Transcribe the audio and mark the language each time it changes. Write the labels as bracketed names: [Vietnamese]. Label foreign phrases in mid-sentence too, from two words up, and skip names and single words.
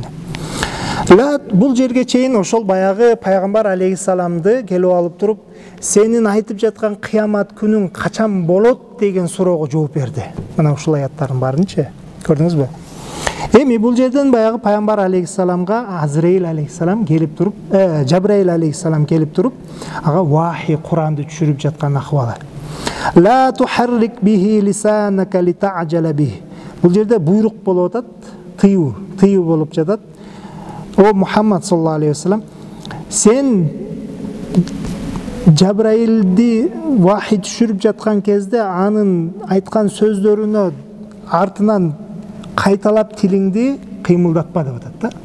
[Kyrgyz] Бул жерге чейин ошол баягы пайгамбар алейхиссаламды келип алып туруп, сенин айтып жаткан кыямат күнүң качан болот деген суроого жооп берди. Мына ушул аяттардын баарынчы көрдүңүзбү? Эми бул жерден баягы пайгамбар алейхиссаламга Азраил алейхиссалам келип туруп, Жабраил алейхиссалам келип туруп, ага вахи Куранды түшүрүп жаткан акыбалы. [Arabic] لا تحرك به لسانك لتعجل به. [Kyrgyz] Бул жерде буйрук болуп атат, тыюу болуп жатат. О Мухаммад [Arabic] صلى الله عليه وسلم, [Kyrgyz] сен Жабраилди вахи түшүрүп жаткан кезде анын айткан сөздөрүнө артынан кайталап тилиңди кыймылдатпа деп атат да.